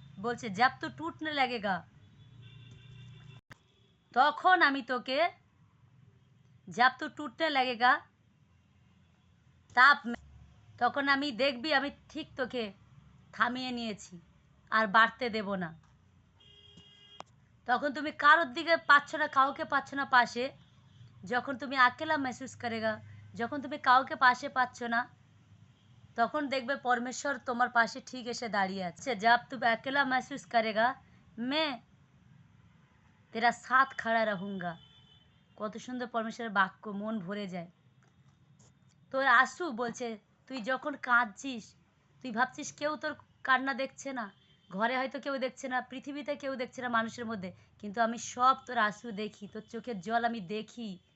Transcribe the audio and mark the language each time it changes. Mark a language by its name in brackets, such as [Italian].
[Bangla] বলছে [Hindi] জাপ তু টুটনে লাগেগা, [Bangla] তখন আমি তোকে, [Hindi] জাপ তু টুটনে লাগেগা তাপ, [Bangla] তখন আমি দেখবি আমি ঠিক তোকে থামিয়ে নিয়েছি, আর বাড়তে দেব না। তখন তুমি কারোর দিকে পাচ্ছ না, কাউকে পাচ্ছ না পাশে, যখন তুমি [Hindi] আকেলা মেহসুস করেগা, [Bangla] যখন তুমি কাউকে পাশে পাচ্ছ না, তখন দেখবে পরমেশ্বর তোমার পাশে ঠিক এসে দাঁড়িয়ে আছে। [Hindi] जब तुम अकेला महसूस करेगा, मैं तेरा साथ खड़ा रहूँगा। [Bangla] কত সুন্দর পরমেশ্বরের বাক্য, মন ভরে যায়। তোর আশু বলছে, তুই যখন কাঁদছিস, তুই ভাবছিস কেউ তোর কান্না দেখছে না, ঘরে হয়তো কেউ দেখছে না, পৃথিবীতে কেউ দেখছে না মানুষের মধ্যে, কিন্তু আমি সব তোর আশু দেখি, তোর চোখের জল আমি দেখি।